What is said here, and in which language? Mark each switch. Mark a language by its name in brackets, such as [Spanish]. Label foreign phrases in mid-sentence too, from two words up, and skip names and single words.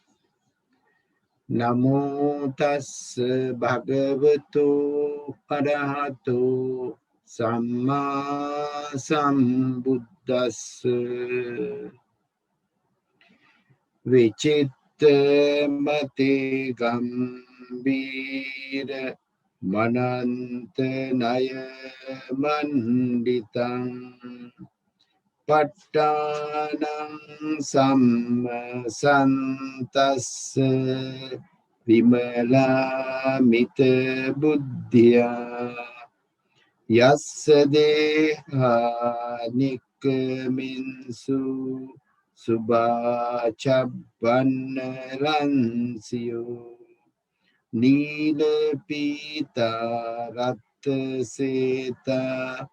[Pali] නමෝ තස්ස භගවතු අරහතු සම්මා සම්බුද්දස්ස විචිත්ත මති ගම්බීර මනන්ත නය මණ්ඩිතං ප ဋ ාණං සම්මසන්තස්ස විමලාමිත බුද්ධියා යස්ස දේහානික්කමින්සු සුභාචබ්බන්න රන්සියෝ නීල පීතා රත්ත සේතා